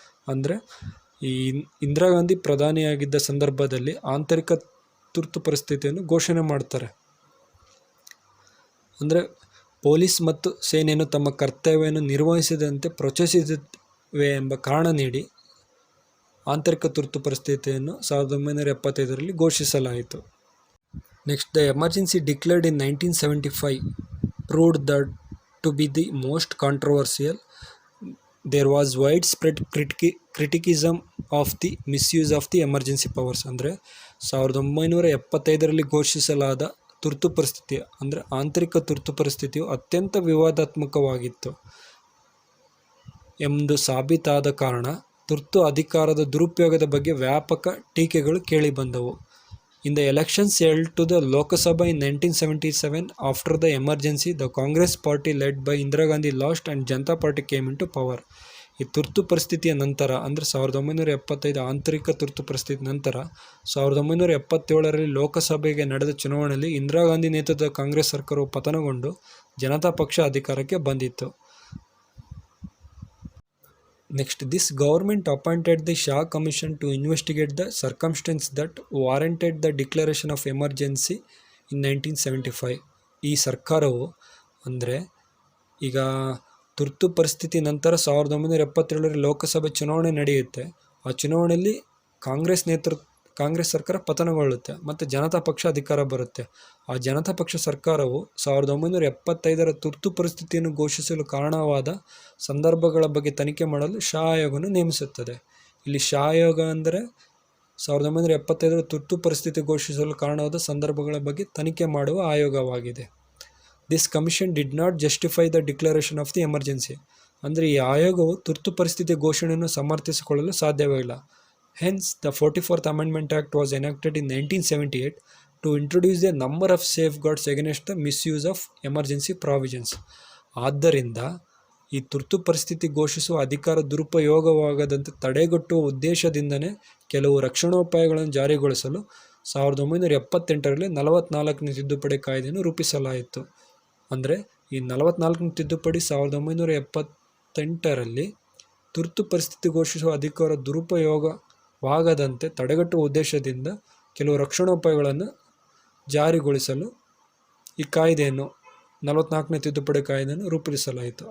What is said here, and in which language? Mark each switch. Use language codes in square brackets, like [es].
[kn] ಅಂದರೆ ಈ ಇಂದಿರಾ ಗಾಂಧಿ ಪ್ರಧಾನಿಯಾಗಿದ್ದ ಸಂದರ್ಭದಲ್ಲಿ ಆಂತರಿಕ ತುರ್ತು ಪರಿಸ್ಥಿತಿಯನ್ನು ಘೋಷಣೆ ಮಾಡ್ತಾರೆ. ಅಂದರೆ ಪೊಲೀಸ್ ಮತ್ತು ಸೇನೆಯನ್ನು ತಮ್ಮ ಕರ್ತವ್ಯವನ್ನು ನಿರ್ವಹಿಸದಂತೆ ಪ್ರಚೋದಿಸುತ್ತಿವೆ ಎಂಬ ಕಾರಣ ನೀಡಿ ಆಂತರಿಕ ತುರ್ತು ಪರಿಸ್ಥಿತಿಯನ್ನು 1975ರಲ್ಲಿ ಘೋಷಿಸಲಾಯಿತು. [en] Next, the emergency declared in 1975 proved that to be the most controversial. There was widespread criticism of the misuse of the emergency powers. [kn] ಅಂದರೆ 1975ರಲ್ಲಿ ಘೋಷಿಸಲಾದ ತುರ್ತು ಪರಿಸ್ಥಿತಿ ಅಂದರೆ ಆಂತರಿಕ ತುರ್ತು ಪರಿಸ್ಥಿತಿಯು ಅತ್ಯಂತ ವಿವಾದಾತ್ಮಕವಾಗಿತ್ತು ಎಂದು ಸಾಬೀತಾದ ಕಾರಣ ತುರ್ತು ಅಧಿಕಾರದ ದುರುಪಯೋಗದ ಬಗ್ಗೆ ವ್ಯಾಪಕ ಟೀಕೆಗಳು ಕೇಳಿಬಂದವು. [en] In the elections held to the Lok Sabha in 1977, after the emergency, the Congress party led by Indira Gandhi lost and Janata Party came into power. [kn] ಈ ತುರ್ತು ಪರಿಸ್ಥಿತಿಯ ನಂತರ ಅಂದರೆ 1975 ಆಂತರಿಕ ತುರ್ತು ಪರಿಸ್ಥಿತಿ ನಂತರ 1977ರಲ್ಲಿ ಲೋಕಸಭೆಗೆ ನಡೆದ ಚುನಾವಣೆಯಲ್ಲಿ ಇಂದಿರಾ ಗಾಂಧಿ ನೇತೃತ್ವದ ಕಾಂಗ್ರೆಸ್ ಸರ್ಕಾರವು ಪತನಗೊಂಡು ಜನತಾ ಪಕ್ಷ ಅಧಿಕಾರಕ್ಕೆ ಬಂದಿತ್ತು. [en] Next, this government appointed the Shah Commission to investigate the circumstances that warranted the declaration of emergency in 1975. [kn] ಈ ಸರ್ಕಾರವು ಅಂದರೆ ಈಗ ತುರ್ತು ಪರಿಸ್ಥಿತಿ ನಂತರ 1977ರಲ್ಲಿ ಲೋಕಸಭೆ ಚುನಾವಣೆ ನಡೆಯುತ್ತೆ. ಆ ಚುನಾವಣೆಯಲ್ಲಿ ಕಾಂಗ್ರೆಸ್ ಸರ್ಕಾರ ಪತನಗೊಳ್ಳುತ್ತೆ ಮತ್ತು ಜನತಾ ಪಕ್ಷ ಅಧಿಕಾರ ಬರುತ್ತೆ. ಆ ಜನತಾ ಪಕ್ಷ ಸರ್ಕಾರವು 1975ರ ತುರ್ತು ಪರಿಸ್ಥಿತಿಯನ್ನು ಘೋಷಿಸಲು ಕಾರಣವಾದ ಸಂದರ್ಭಗಳ ಬಗ್ಗೆ ತನಿಖೆ ಮಾಡಲು ಶಾ ಆಯೋಗವನ್ನು ನೇಮಿಸುತ್ತದೆ. ಇಲ್ಲಿ ಶಾ ಆಯೋಗ ಅಂದರೆ 1975ರ ತುರ್ತು ಪರಿಸ್ಥಿತಿ ಘೋಷಿಸಲು ಕಾರಣವಾದ ಸಂದರ್ಭಗಳ ಬಗ್ಗೆ ತನಿಖೆ ಮಾಡುವ ಆಯೋಗವಾಗಿದೆ. [en] This commission did not justify the declaration of the emergency. [kn] ಅಂದರೆ ಈ ಆಯೋಗವು ತುರ್ತು ಪರಿಸ್ಥಿತಿ ಘೋಷಣೆಯನ್ನು ಸಮರ್ಥಿಸಿಕೊಳ್ಳಲು ಸಾಧ್ಯವಿಲ್ಲ. [en] Hence, the 44th Amendment Act was enacted in 1978 to introduce a number of safeguards against the misuse of emergency provisions. [kn] ಆದ್ದರಿಂದ ಈ ತುರ್ತು ಪರಿಸ್ಥಿತಿ ಘೋಷಿಸುವ ಅಧಿಕಾರ ದುರುಪಯೋಗವಾಗದಂತೆ ತಡೆಗಟ್ಟುವ ಉದ್ದೇಶದಿಂದನೇ ಕೆಲವು ರಕ್ಷಣೋಪಾಯಗಳನ್ನು ಜಾರಿಗೊಳಿಸಲು 1978ರಲ್ಲಿ 44ನೇ ತಿದ್ದುಪಡಿ ಕಾಯ್ದೆಯನ್ನು ರೂಪಿಸಲಾಯಿತು. ಅಂದರೆ ಈ 44ನೇ ತಿದ್ದುಪಡಿ 1978ರಲ್ಲಿ ತುರ್ತು ಪರಿಸ್ಥಿತಿ ಘೋಷಿಸುವ ಅಧಿಕಾರ ದುರುಪಯೋಗವಾಗದಂತೆ ತಡೆಗಟ್ಟುವ ಉದ್ದೇಶದಿಂದ ಕೆಲವು ರಕ್ಷಣೋಪಾಯಗಳನ್ನು ಜಾರಿಗೊಳಿಸಲು ಈ ಕಾಯ್ದೆಯನ್ನು 44ನೇ ತಿದ್ದುಪಡಿ ಕಾಯ್ದೆಯನ್ನು ರೂಪಿಸಲಾಯಿತು.